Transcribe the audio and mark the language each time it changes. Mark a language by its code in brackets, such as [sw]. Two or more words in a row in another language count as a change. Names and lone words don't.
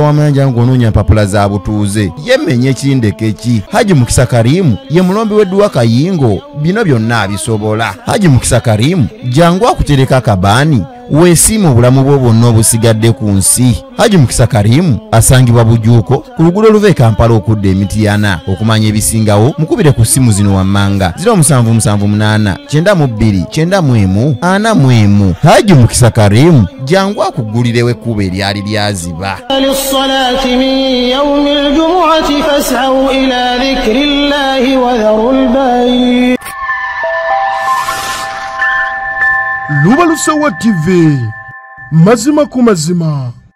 [lg] w'amayanja ng'onoonya mpapula za butuuze yemmenye ekindeke ki Haji Mukisa Karim ye mulombi w'edduwa Kayingo bino byonna abisobola Haji Mukisa Karim jangu akutereka akabaani weesiima obulamu bwo bwonna obusigadde ku nsi Haji Mukisa Karim asangibwa Bujuuko ku luguudo oluva e Kampala okudda Emityana okumanya ebisingawo mukubire ku ssimu zino wammanga 0778 92 91 Haji Mukisa Karim jangu akuggulirewo ekkubo eryali lyaziba [ar] للصلاة من يوم الجمعة فاسعوا إلى ذكر الله وذروا البيع [lg] Lubalusewa TV mazima ku mazima.